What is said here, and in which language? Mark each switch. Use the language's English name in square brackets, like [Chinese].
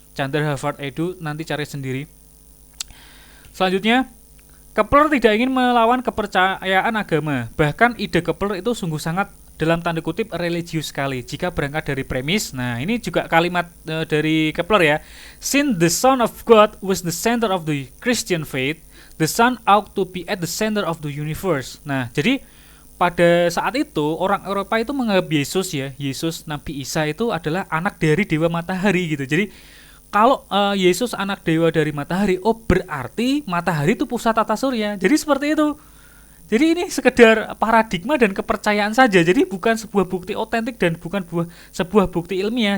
[Indonesian] Chandra Harvard Edu, nanti cari sendiri. Selanjutnya, Kepler tidak ingin melawan kepercayaan agama. Bahkan ide Kepler itu sungguh sangat dalam tanda kutip religius sekali jika berangkat dari premis. Nah, ini juga kalimat dari Kepler ya. [English] Since the Son of God was the center of the Christian faith, the Son ought to be at the center of the universe. [Indonesian] Nah, jadi pada saat itu orang Eropa itu menganggap Yesus Nabi Isa itu adalah anak dari dewa matahari gitu. Jadi kalau Yesus anak dewa dari matahari, oh berarti matahari itu pusat tata surya. Jadi seperti itu. Jadi ini sekedar paradigma dan kepercayaan saja. Jadi bukan sebuah bukti otentik dan bukan sebuah bukti ilmiah.